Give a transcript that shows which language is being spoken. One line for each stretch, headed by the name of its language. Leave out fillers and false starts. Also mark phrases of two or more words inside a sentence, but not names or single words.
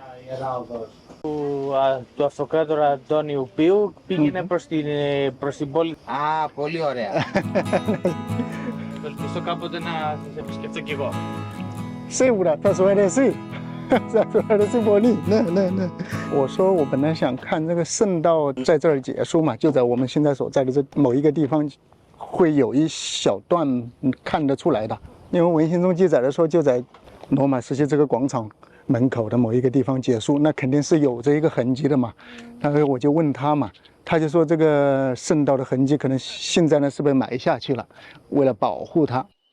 Greek: του αυτοκράτορα Αντώνιου Πίου πήγαινε προς την πόλη. Α, πολύ ωραία. Ελπίζω κάποτε να σας επισκεφτώ κι εγώ. Σίγουρα, θα σου αρέσει. Θα σου αρέσει πολύ.
Chinese: 那。我说我本来想看这个圣道在这儿结束嘛，就在我们现在所在的这某一个地方，会有一小段看得出来的。因为文献中记载的说，就在罗马时期这个广场门口的某一个地方结束，那肯定是有这一个痕迹的嘛。但是我就问他嘛， 他就说这个圣道的痕迹可能现在呢是被埋下去了，为了保护它。